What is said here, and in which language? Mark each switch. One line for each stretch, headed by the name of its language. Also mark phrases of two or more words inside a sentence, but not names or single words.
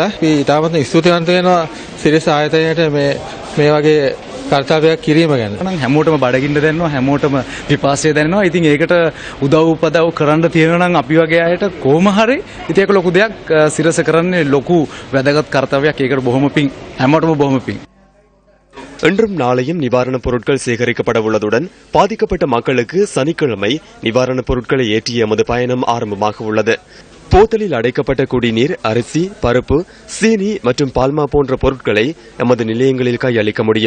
Sinhala: අපි ඉතාමත් ස්තුතිවන්ත වෙනවා සිරිස ආයතනයට මේ වගේ කර්තව්‍යයක් කිරීම ගැන. හැමෝටම බඩගින්න දැනෙනවා, හැමෝටම පිපාසය දැනෙනවා. ඉතින් ඒකට උදව් උපදව් කරන්න තියෙනවා නම් අපි වගේ අයට කොහොම හරි ඉතින් ඒක ලොකු දෙයක්. සිරස කරන්නේ ලොකු වැදගත් කර්තව්‍යයක්. ඒකට බොහොම පිං. හැමෝටම බොහොම පිං.
Tamil: இன்றும் நாளையும் நிவாரணப் பொருட்கள் சேகரிக்கப்பட உள்ளதுடன் பாதிக்கப்பட்ட மக்களுக்கு சனிக்கிழமை நிவாரணப் பொருட்களை ஏற்றிய எமது பயணம் ஆரம்பமாக உள்ளது. போத்தலில் அடைக்கப்பட்ட குடிநீர், அரிசி, பருப்பு, சீனி மற்றும் பால்மா போன்ற பொருட்களை எமது நிலையங்களில் கையளிக்க முடியும்.